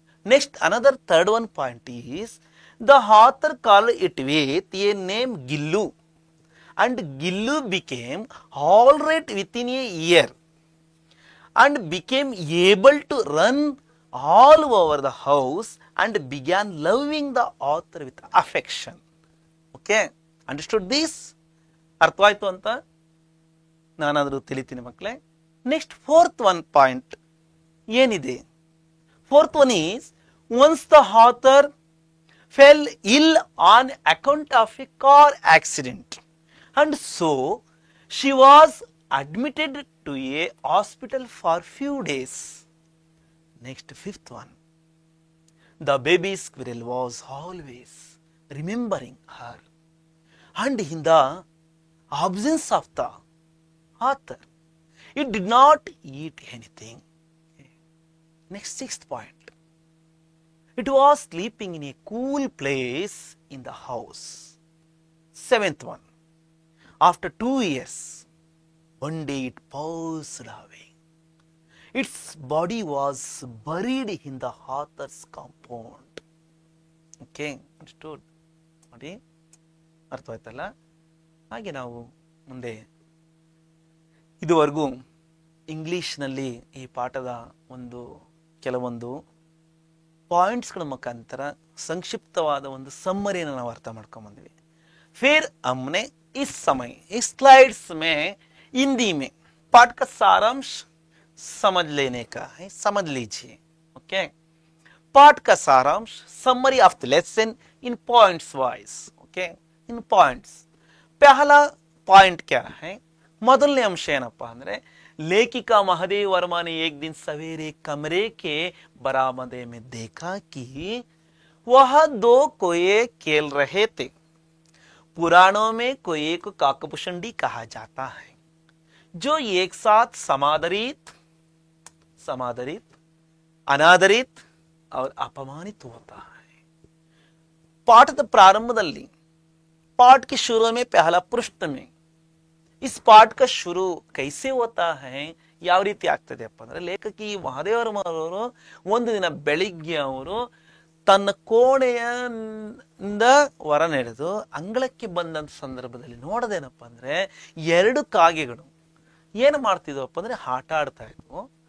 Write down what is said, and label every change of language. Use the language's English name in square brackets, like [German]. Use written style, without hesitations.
[English] Next, another third one point is, the author called it with a name Gillu, and Gillu became all right within a year and became able to run all over the house and began loving the author with affection. Okay, understood this? [Kannada] ಅರ್ಥವಾಯ್ತು ಅಂತ ನಾನಾದರೂ ತಿಳಿತೀನಿ ಮಕ್ಕಳೇ. [English] Next fourth one point ಏನಿದೆ? Fourth one is, once the author fell ill on account of a car accident, and so she was admitted to a hospital for few days. Next, fifth one, the baby squirrel was always remembering her, and in the absence of the author, it did not eat anything. Next, sixth point, it was sleeping in a cool place in the house. Seventh one, after 2 years, one day it passed away. Its body was buried in the author's compound. Okay, understood? [Kannada] ನೋಡಿ, ಅರ್ಥವಾಯ್ತಲ್ಲ? ಹಾಗೆ ನಾವು ಮುಂದೆ ಇದುವರೆಗೂ ಇಂಗ್ಲಿಷ್ನಲ್ಲಿ ಈ ಪಾಠದ ಒಂದು ಕೆಲವೊಂದು ಪಾಯಿಂಟ್ಸ್ಗಳ ಮುಖಾಂತರ ಸಂಕ್ಷಿಪ್ತವಾದ ಒಂದು ಸಮ್ಮರಿಯನ್ನು ನಾವು ಅರ್ಥ ಮಾಡ್ಕೊಂಡ್ ಬಂದ್ವಿ. [Hindi] फिर हमने इस समय इस स्लाइड्स में हिंदी में पाठ का सारांश समझ लेने का है, समझ लीजिए. ओके, पाठ का सारांश, [English] Summary of the lesson in points wise. [Hindi] Okay, in points. पहला पॉइंट क्या है? [Kannada] ಮೊದಲನೇ ಅಂಶ ಏನಪ್ಪಾ ಅಂದ್ರೆ, [Hindi] लेखिका महादेव वर्मा ने एक दिन सवेरे कमरे के बरामदे में देखा कि वह 2 कोये खेल रहे थे. पुराणों में कोये को काकभूषुंडी कहा जाता है, जो एक साथ समादरित, अनादरित और अपमानित होता है. [Kannada] ಪಾಠದ ಪ್ರಾರಂಭದಲ್ಲಿ [Hindi] पाठ के शुरू में पहला पृष्ठ में इस पाठ का शुरू कैसे होता है, [Kannada] ಯಾವ ರೀತಿ ಆಗ್ತದೆಪ್ಪ ಅಂದ್ರೆ ಲೇಖಕಿ ಮಹಾದೇವರ ಅವರು ಒಂದು ದಿನ ಬೆಳಿಗ್ಗೆ ಅವರು ತನ್ನ ಕೋಣೆಯಿಂದ ಹೊರ ನಡೆದು ಅಂಗಳಕ್ಕೆ ಬಂದಂತ ಸಂದರ್ಭದಲ್ಲಿ ನೋಡೋದೇನಪ್ಪ ಅಂದ್ರೆ 2 ಕಾಗೆಗಳು ಏನು ಮಾಡ್ತಿದ್ವಪ್ಪ ಅಂದ್ರೆ ಆಟ ಆಡ್ತಾ ಇದ್ವು.